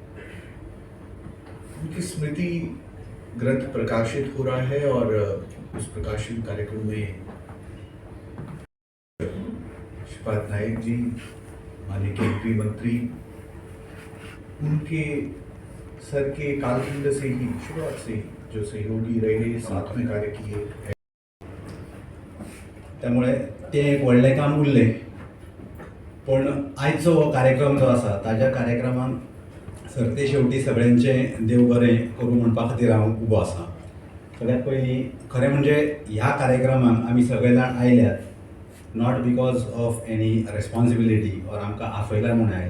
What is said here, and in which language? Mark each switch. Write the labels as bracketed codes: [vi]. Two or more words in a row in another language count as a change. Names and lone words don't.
[hi] उनकी स्मृति ग्रंथ प्रकाशित हो रहा है और उस प्रकाशन कार्यक्रम में श्रीपाद नायक जी माननीय केंद्रीय मंत्री उनके सर के कालखंड से ही शुरुआत से ही जो सहयोगी रहे साथ में कार्य किए [kok] त्यामुळे ते एक व्हडलें काम उरलें. पण आयचो हो कार्यक्रम जो आसा ताज्या कार्यक्रमाक सरते शेवटी सगळ्यांचें देव बरें करूं म्हणपा खातीर हांव उबो आसा. सगळ्यात पयलीं खरें म्हणजे ह्या कार्यक्रमाक आमी सगळे जाण आयल्यात [en] not because of any responsibility [kok] ऑर आमकां आफयला म्हूण आयल्यात.